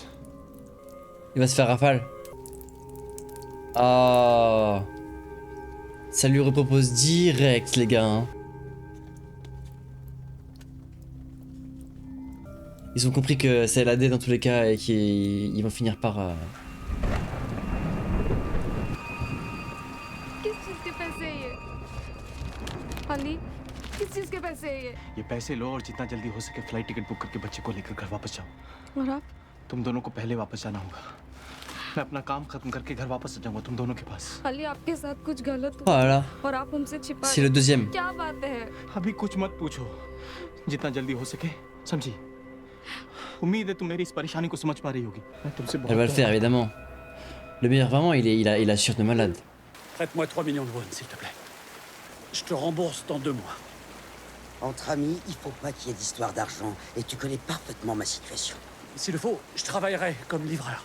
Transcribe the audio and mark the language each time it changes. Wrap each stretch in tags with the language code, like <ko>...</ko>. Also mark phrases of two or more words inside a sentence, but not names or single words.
<fr>Il va se faire rafale. Ah. Ça lui repropose direct, les gars. Hein. Ils ont compris que c'est LAD dans tous les cas et qu'ils vont finir par...</fr> <hi>किस चीज के पैसे हैं ये? अली, किस चीज के पैसे हैं ये? ये पैसे लो और जितना जल्दी हो सके फ्लाइट टिकट बुक करके बच्चे को लेकर घर वापस जाओ। और आप? तुम दोनों को पहले वापस जाना होगा। मैं अपना काम खत्म करके घर वापस आ जाऊंगा तुम दोनों के पास। अली, आपके साथ कुछ गलत</hi> <fr>Oh là là.</fr> <hi>और आप हमसे छिपा</hi> <fr>C'est le deuxième.</fr> <hi>क्या बात है? अभी कुछ मत पूछो, जितना जल्दी हो सके, समझी? उम्मीद है तुम मेरी इस परेशानी को समझ पा रही होगी। मैं तुमसे</hi> <fr>Elle va le faire, évidemment. Le meilleur, vraiment, il assure de malade. Prête-moi 3 millions de won, s'il te plaît. Je te rembourse dans 2 mois. Entre amis, il faut pas qu'il y ait d'histoire d'argent. Et tu connais parfaitement ma situation. S'il le faut, je travaillerai comme livreur.</fr>